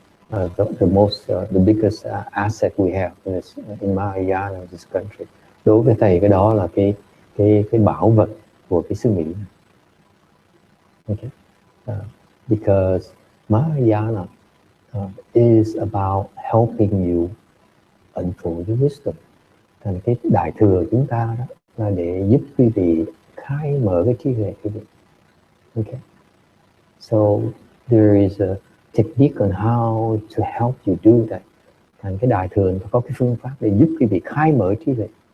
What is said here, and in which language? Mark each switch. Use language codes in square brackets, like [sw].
[en] The biggest asset we have in Mahayana, in this country. [vi] Đối với thầy, cái đó là cái bảo vật của cái xứ Mỹ. [en] Okay, because Mahayana is about helping you unfold the wisdom. [vi] Thành cái đại thừa chúng ta đó là để giúp quý vị khai mở cái trí huệ quý vị. [en] Okay, so there is a technique on how to help you do that. [vi] Thành cái đại thừa có cái phương pháp để giúp quý vị khai mở trí huệ.